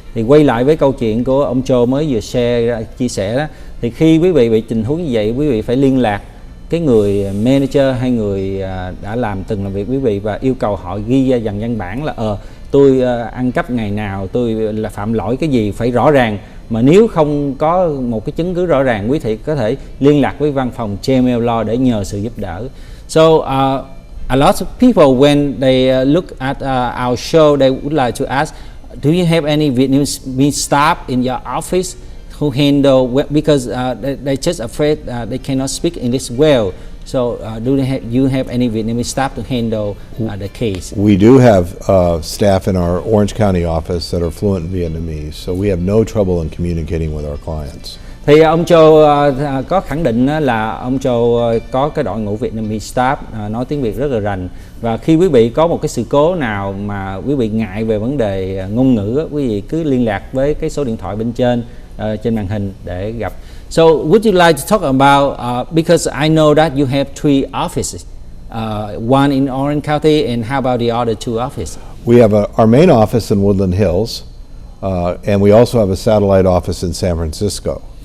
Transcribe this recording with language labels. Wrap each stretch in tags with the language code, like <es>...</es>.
<vi>Thì quay lại với câu chuyện của ông Joe mới vừa chia sẻ đó, thì khi quý vị bị tình huống như vậy, quý vị phải liên lạc cái người manager hay người đã từng làm việc với quý vị, và yêu cầu họ ghi ra dần văn bản là tôi ăn cắp ngày nào, tôi là phạm lỗi cái gì, phải rõ ràng. Mà nếu không có một cái chứng cứ rõ ràng, quý vị có thể liên lạc với văn phòng JML Law để nhờ sự giúp đỡ.</vi> <en>So a lot of people when they look at our show, they would like to ask, do you have any Vietnamese staff in your office who handle, because they're just afraid they cannot speak English well. So do you have any Vietnamese staff to handle the case? We do have staff in our Orange County office that are fluent in Vietnamese, so we have no trouble in communicating with our clients.</en> <vi>Thì ông Joe có khẳng định là ông Joe có cái đội ngũ</vi> <en>Vietnamese staff</en> <vi>nói tiếng Việt rất là rành. Và khi quý vị có một cái sự cố nào mà quý vị ngại về vấn đề ngôn ngữ, quý vị cứ liên lạc với cái số điện thoại bên trên màn hình để gặp.</vi> <en>So would you like to talk about, because I know that you have 3 offices, one in Orange County, and how about the other 2 offices? We have our main office in Woodland Hills, and we also have a satellite office in San Francisco.</en>